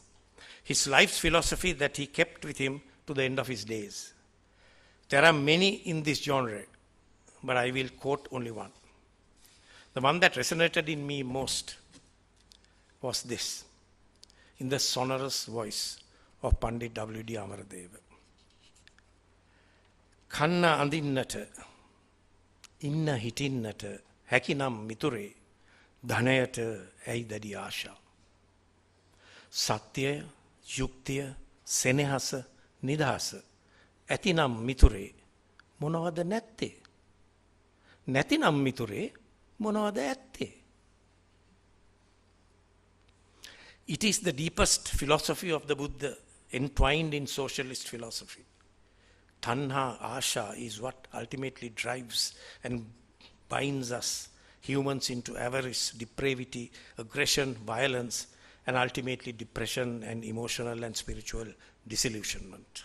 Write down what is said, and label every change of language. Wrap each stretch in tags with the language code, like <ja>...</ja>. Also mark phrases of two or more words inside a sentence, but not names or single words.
<en>His life's philosophy that he kept with him to the end of his days. There are many in this genre, but I will quote only one. The one that resonated in me most was this, in the sonorous voice of Pandit W.D.</en> <si>Amaradeva. කන්න අඳින්නට, ඉන්න හිටින්නට, හැකිනම් මිතුරේ ධනයට ඇයි දැඩි ආශා. සත්‍යය, යුක්තිය, සෙනෙහස, නිදහස ඇතිනම් මිතුරේ මොනවද නැත්තේ? නැතිනම් මිතුරේ මොනවද ඇත්තේ?</si> <en>It is the deepest philosophy of the Buddha entwined in socialist philosophy. Tanha, Asha is what ultimately drives and binds us, humans, into avarice, depravity, aggression, violence, and ultimately depression and emotional and spiritual disillusionment.</en>